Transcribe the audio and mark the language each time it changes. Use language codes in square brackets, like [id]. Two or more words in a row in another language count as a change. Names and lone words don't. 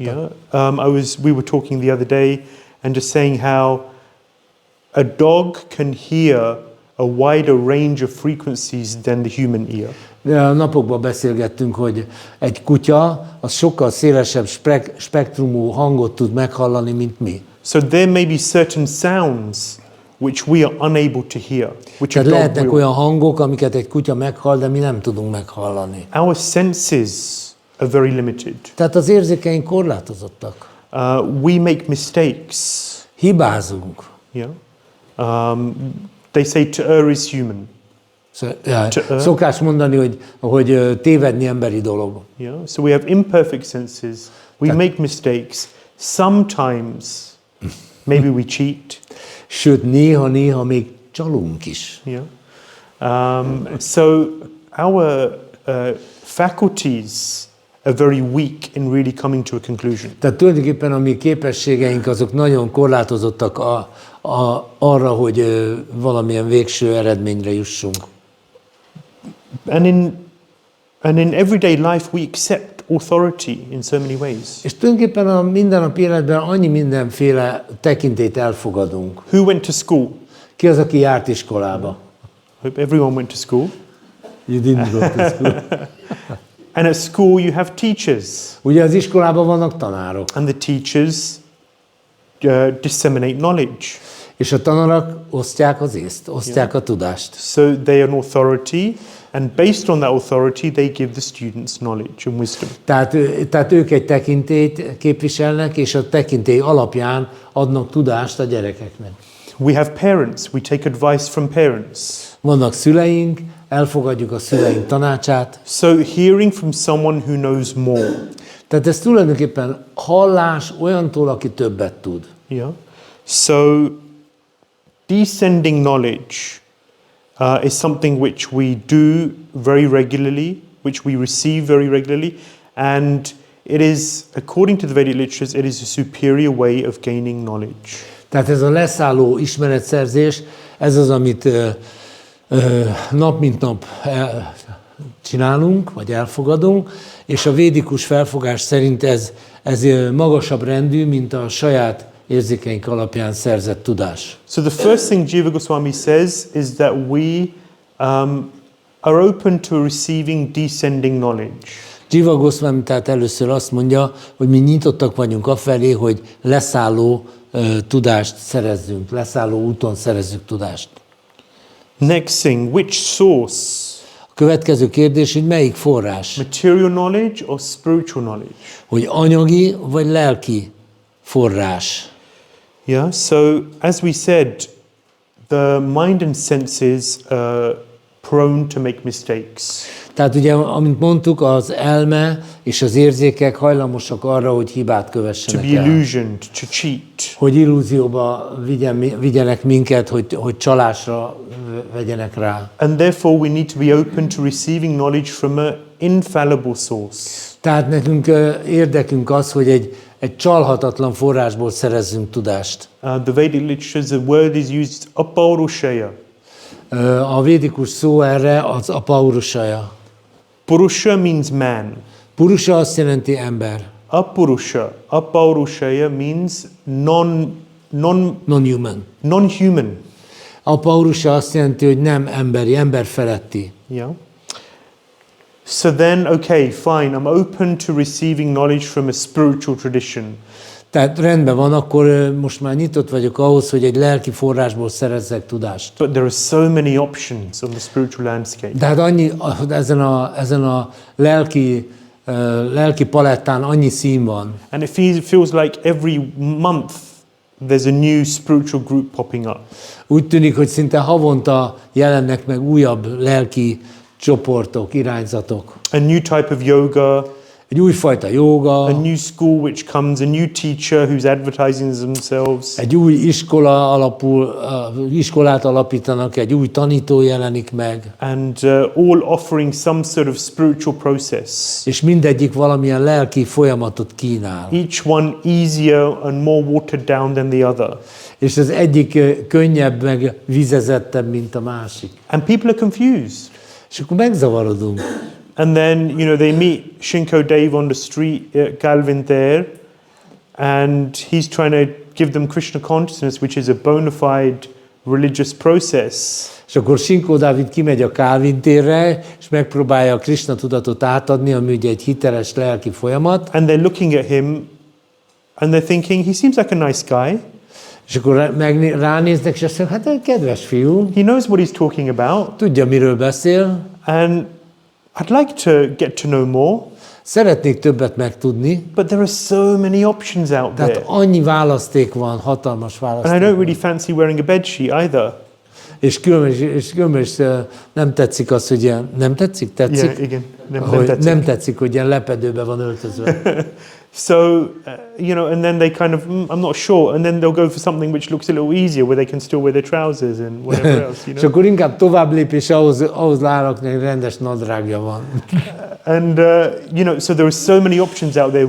[en] Yeah. We were talking the other day and just saying how a dog can hear a wider range of frequencies than the human ear. [hu] De a napokban beszélgettünk, hogy egy kutya az sokkal szélesebb spektrumú hangot tud meghallani, mint mi. [en] So there may be certain sounds which we are unable to hear. [hu] Tehát lehetnek olyan hangok, amiket egy kutya meghall, de mi nem tudunk meghallani. [en] Our senses are very limited. [hu] Tehát az érzékeink korlátozottak. [en] We make mistakes. [hu] Hibázunk. [en] Yeah. They say to err is human. [hu] Szokás mondani, hogy tévedni emberi dolog. [en] Yeah. So we have imperfect senses. We make mistakes. Sometimes maybe we cheat. [hu] Sőt, néha még csalunk is. [en] Yeah. So our faculties are very weak in really coming to a conclusion. [hu] Tehát tulajdonképpen a mi képességeink azok nagyon korlátozottak arra, hogy valamilyen végső eredményre jussunk. [en] And in everyday life we accept authority in so many ways. [hu] És tulajdonképpen a mindennapi életben annyi mindenféle tekintélyt elfogadunk. [en] Who went to school? [hu] Ki az, aki járt iskolába? [en] Hope everyone went to school. You didn't go to school. And at school you have teachers. [hu] Ugye az iskolában vannak tanárok. [en] And the teachers disseminate knowledge. [hu] És a tanárok osztják az észt, osztják a tudást. [en] So they are an authority, and based on that authority they give the students knowledge and wisdom. [hu] Tehát ők egy tekintélyt képviselnek, és a tekintély alapján adnak tudást a gyerekeknek. [en] We have parents, we take advice from parents. [hu] Vannak szüleink, elfogadjuk a szüleink tanácsát. [en] So hearing from someone who knows more. [hu] Tehát ez tulajdonképpen hallás olyantól, aki többet tud. [en] Yeah. So descending knowledge is something which we do very regularly, which we receive very regularly, and it is, according to the Vedic literatures, it is a superior way of gaining knowledge. [hu] Tehát ez a leszálló ismeretszerzés, ez az, amit nap mint nap csinálunk, vagy elfogadunk, és a védikus felfogás szerint ez magasabb rendű, mint a saját érzékeink alapján szerzett tudás. [en] So the first thing Jiva Goswami says is that we are open to receiving descending knowledge. [hu] Jiva Goswami tehát először azt mondja, hogy mi nyitottak vagyunk afelé, hogy leszálló tudást szerezzünk, leszálló úton szerezzük tudást. [en] Next thing, which source? [hu] A következő kérdés, hogy melyik forrás? [en] Material knowledge or spiritual knowledge? [hu] Hogy anyagi vagy lelki forrás. [en] Yeah, so as we said, the mind and senses are prone to make mistakes. [hu] Tehát ugye, amint mondtuk, az elme és az érzékek hajlamosak arra, hogy hibát [en] To [hu] kövessenek [en] be [hu] el. [en] illusioned, to cheat. [hu] Hogy illúzióba vigyenek minket, hogy csalásra vegyenek rá. [en] And therefore we need to be open to receiving knowledge from an infallible source. [hu] Tehát nekünk érdekünk az, hogy egy csalhatatlan forrásból szerezzünk tudást. [en] The Vedic literatures, the word is used apaurushaya. [hu] A védikus szó erre az apaurushaya. [en] Purusha means man. [hu] Purusha azt jelenti ember. [en] Apaurushaya means Non-human. non-human. [hu] Apaurusha azt jelenti, hogy nem emberi, ember feletti. [en] Yeah. So then, okay, fine, I'm open to receiving knowledge from a spiritual tradition. [hu] Tehát rendben van, akkor most már nyitott vagyok ahhoz, hogy egy lelki forrásból szerezzek tudást. [en] But there are so many options on the spiritual landscape. [hu] De hát ezen a lelki palettán annyi szín van. [en] And it feels like every month there's a new spiritual group popping up. [hu] Úgy tűnik, hogy szinte havonta jelennek meg újabb lelki csoportok, irányzatok. [en] A new type of yoga. [hu] Egy újfajta jóga. [en] A new school which comes, a new teacher who's advertising themselves. [hu] Egy új iskolát alapítanak, egy új tanító jelenik meg. [en] And all offering some sort of spiritual process. [hu] És mindegyik valamilyen lelki folyamatot kínál. [en] Each one easier and more watered down than the other. [hu] És az egyik könnyebb, meg vizezettebb, mint a másik. [en] And people are confused. [hu] És akkor megzavarodunk. [en] And then, they meet Shinko Dave on the street at Galvin there, and he's trying to give them Krishna consciousness, which is a bona fide religious process. [hu] És akkor Sinkó Dávid kimegy a Kálvin térre, és megpróbálja a Krishna tudatot átadni, ami ugye egy hiteles lelki folyamat. [en] And they're looking at him, and they're thinking, he seems like a nice guy. [hu] És akkor ránéznek, és azt mondják, hát kedves fiú. [en] He knows what he's talking about. [hu] Tudja, miről beszél. [en] And I'd like to get to know more. [hu] Szeretnék többet megtudni. [en] But there are so many options out there. [hu] Tehát annyi választék van, hatalmas választék. [en] And I don't really fancy wearing a bedsheet either. [hu] És különben is nem tetszik az, hogy ilyen, nem tetszik? Tetszik? [en] Yeah, igen. [hu] Nem tetszik, hogy ilyen lepedőbe van öltözve. [en] So, you know, and then they kind of, I'm not sure, and then they'll go for something which looks a little easier, where they can still wear their trousers and whatever else, you know. [hu] És akkor inkább tovább lépés ahhoz állaknak, hogy rendes nadrágja van. [en] And, you know, so there are so many options out there.